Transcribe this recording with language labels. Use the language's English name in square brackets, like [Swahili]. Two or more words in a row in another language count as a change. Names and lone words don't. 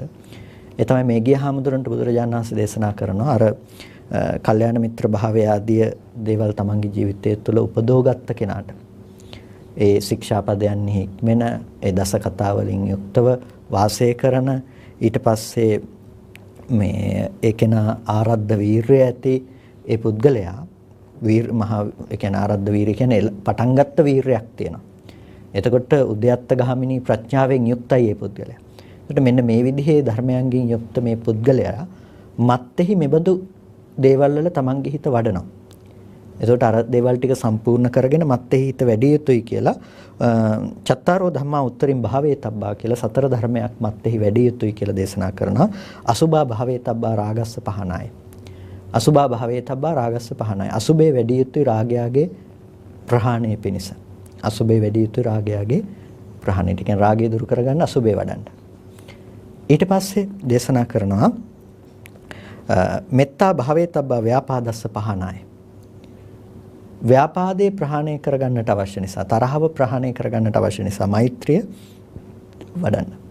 [Sinhala] ඒ තමයි මේගිය හාමුදුරන්ට බුදුරජාණන් වහන්සේ දේශනා කරනවා අර කල්යාණ මිත්‍ර භාවය ආදී දේවල් තමන්ගේ ජීවිතය තුළ උපදෝගත්ත කෙනාට ඒ ශික්ෂාපදයන්හි හික්මෙන ඒ දස කතා වලින් යුක්තව වාසය කරන ඊට පස්සේ මේ ඒ කෙනා ආරද්ධ වීරය ඇති ඒ පුද්ගලයා මහා ඒ කියන්නේ ආරද්ධ වීරය කියන්නේ පටන් ගත්ත වීරයක් තියෙනවා. එතකොට උද්‍යත්ත ගාමිනී ප්‍රඥාවෙන් යුක්තයි මේ පුද්ගලයා. එතකොට මෙන්න මේ විදිහේ ධර්මයන්ගෙන් යුක්ත මේ පුද්ගලයා මත්ෙහි මෙබඳු දේවල් වල තමන්ගේ හිත වඩනවා. එතකොට අර දේවල් ටික සම්පූර්ණ කරගෙන මත්ෙහි හිත වැඩි යුතුයි කියලා [Pali] චත්තාරෝ ධම්මා උත්තරින් භාවේ තබ්බා [Sinhala] කියලා සතර ධර්මයක් මත්ෙහි වැඩි යුතුයි කියලා දේශනා කරනවා. [Pali] අසුභා භාවේ තබ්බා රාගස්ස පහනාය. අසුභා භාවේ තබ්බා රාගස්ස පහනාය. [Sinhala] අසුභේ වැඩි යුතුයි රාගයාගේ ප්‍රහාණය පිණිස. අසුභේ වැඩි යුතුයි රාගයාගේ ප්‍රහාණයට. කියන්නේ රාගය දුරු කරගන්න අසුභේ වඩන්න. ඊට පස්සේ දේශනා කරනවා [Pali] මෙත්තා භාවේ තබ්බා ව්‍යාපාදස්ස පහනාය. [Sinhala] ව්‍යාපාදේ ප්‍රහාණය කරගන්නට අවශ්‍ය නිසා තරහව ප්‍රහාණය කරගන්නට අවශ්‍ය නිසා මෛත්‍රිය වඩන්න.